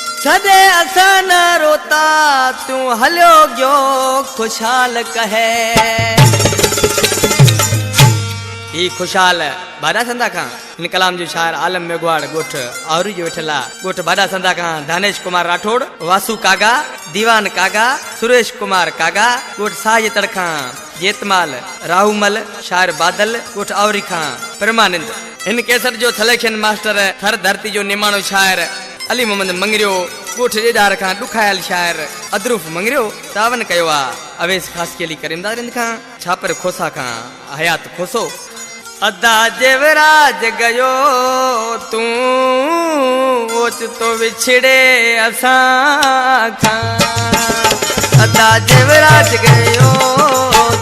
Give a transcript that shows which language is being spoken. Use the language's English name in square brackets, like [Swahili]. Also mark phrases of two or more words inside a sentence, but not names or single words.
[Sindhi] सदे असां न रोता तूं हलियो गयो खुशहाल कहे ई खुशहाल बाडा संदा खां इन कलाम जो शायर आलम मेघवाड़ गोठ आहुरी जो वेठला गोठ बाडा संदा खां दानेश कुमार राठौड़ वासु कागा दीवान कागा सुरेश कुमार कागा गोठ साज तड़खा जेतमाल राहुमल शायर बादल गोठ आहुरी खां परमानंद इन केसर जो सलेक्शन मास्टर थर धरती जो निमाणो शायर अली मोहम्मद मंगरियो गोठ जेडार खां दुखायल शायर अदरूफ मंगरियो तावन कयो आ अवेस खास केली करीमदार खां छापर खोसा खां हयात खोसो अदा जेवराज गयो तू ओच तो विछड़े असां खां अदा जेवराज गयो